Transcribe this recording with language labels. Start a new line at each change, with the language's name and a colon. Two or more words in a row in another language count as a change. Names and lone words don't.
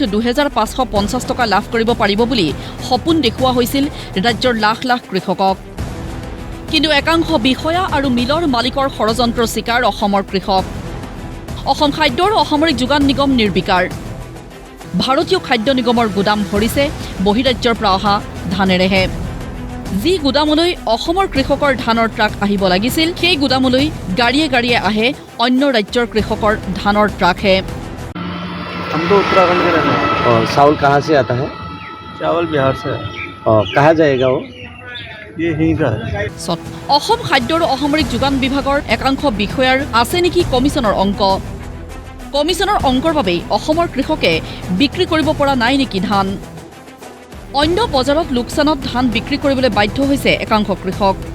Assamese: 2550 টকা লাভ কৰিব পাৰিব বুলি সপোন দেখুওৱা হৈছিল ৰাজ্যৰ লাখ লাখ কৃষকক কিন্তু একাংশ বিষয়া আৰু মিলৰ মালিকৰ ষড়যন্ত্ৰৰ চিকাৰ অসমৰ কৃষক অসম খাদ্য আৰু অসামৰিক যোগান নিগম নিৰ্বিকাৰ ভাৰতীয় খাদ্য নিগমৰ গুদাম ভৰিছে বহিৰাজ্যৰ পৰা অহা ধানেৰেহে যি গুদামলৈ অসমৰ কৃষকৰ ধানৰ ট্ৰাক আহিব লাগিছিল সেই গুদামলৈ গাড়ীয়ে গাড়ীয়ে আহে অন্য ৰাজ্যৰ কৃষকৰ ধানৰ ট্ৰাকহে
Hindi: हम तो उत्तराखंड के रहते हैं और चावल कहाँ से आता है चावल बिहार से और कहाँ जाएगा वो ये यहीं का है
Assamese: অসম খাদ্য আৰু অসামৰিক যোগান বিভাগৰ একাংশ বিষয়াৰ আছে নেকি কমিছনৰ অংক কমিছনৰ অংকৰ বাবেই অসমৰ কৃষকে বিক্ৰী কৰিব পৰা নাই নেকি ধান অন্য বজাৰত লোকচানত ধান বিক্ৰী কৰিবলৈ বাধ্য হৈছে একাংশ কৃষক